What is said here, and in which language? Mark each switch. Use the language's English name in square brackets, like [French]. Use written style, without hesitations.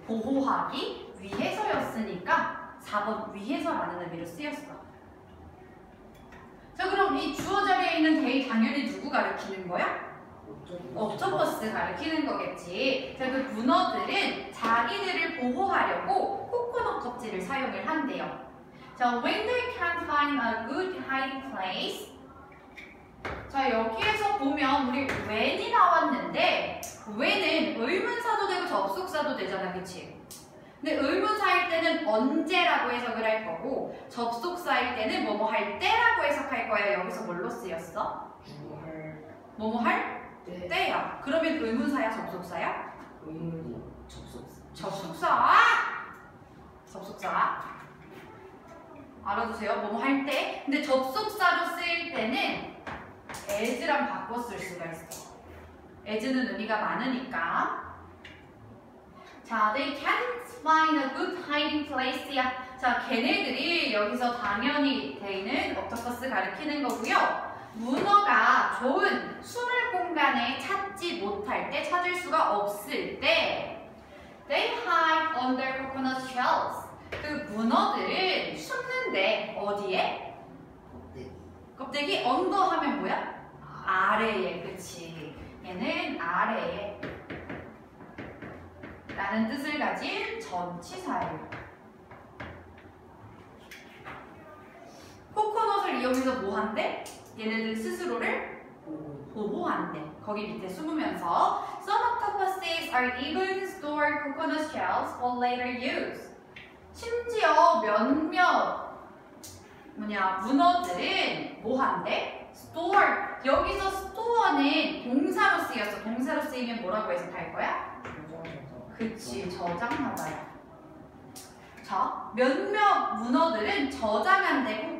[Korean] 보호하기 위해서였으니까 4번 위해서라는 의미로 쓰였어. 자, 그럼 이 주어 자리에 있는 they 당연히 누구 가리키는 거야? 옥토퍼스 가리키는 거겠지. 자, 그 문어들은 자기들을 보호하려고 코코넛 껍질을 사용을 한대요. [English] 자, when they can't find a good hiding place. [Korean] 자, 여기에서 보면 우리 when이 나왔는데 when은 의문사도 되고 접속사도 되잖아, 그치? 근데 의문사일 때는 언제라고 해석을 할 거고 접속사일 때는 뭐뭐 할 때라고 해석할 거야. 여기서 뭘로 쓰였어? 뭐뭐 할 때. 때야. 그러면 의문사야, 접속사야? 의문이 접속사. 접속사. 알아두세요. 뭐뭐 할 때. 근데 접속사로 쓰일 때는 as랑 바꿔 쓸 수가 있어. as는 의미가 많으니까. [English] 자, they can't find a good hiding place야. [Korean] 자, 걔네들이 여기서 당연히 they는 octopus 가리키는 거고요. 문어가 좋은 숨을 공간에 찾지 못할 때, 찾을 수가 없을 때 [English] they hide under coconut shells. [Korean] 그 문어들은 숨는데 어디에? 껍데기. 언더 하면 뭐야? 아래에. 그치. 얘는 아래에 라는 뜻을 가진 전치사예요. 코코넛을 이용해서 뭐 한대? 얘네들 스스로를 보호한대. 거기 밑에 숨으면서 [English] Some octopuses are even store coconut shells for later use. [Korean] 심지어 몇몇 문어들은 뭐 한대? [English] store. [Korean] 여기서 store는 동사로 쓰였어. 동사로 쓰이면 뭐라고 해석할 거야? 그치, 저장하다야. 자, 몇몇 문어들은 저장한대.